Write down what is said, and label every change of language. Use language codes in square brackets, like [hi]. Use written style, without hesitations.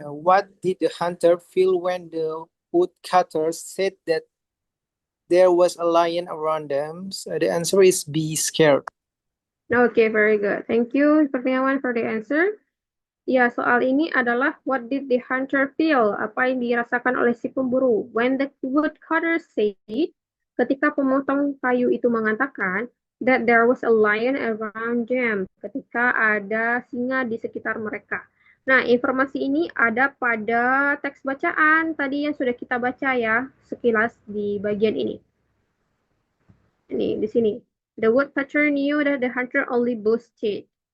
[en] What did the hunter feel when the woodcutter said that there was a lion around them? So the answer is be scared. Okay, very good. Thank you, Kurniawan, for the answer. [id] Ya, soal ini adalah [en] what did the hunter feel? [id] Apa yang dirasakan oleh si pemburu? [en] When the woodcutter said, [id] ketika pemotong kayu itu mengatakan [en] that there was a lion around them, [id] ketika ada singa di sekitar mereka. Nah, informasi ini ada pada teks bacaan tadi yang sudah kita baca ya, sekilas di bagian ini. Ini, di sini. [en] The woodcutter knew that the hunter only boasted.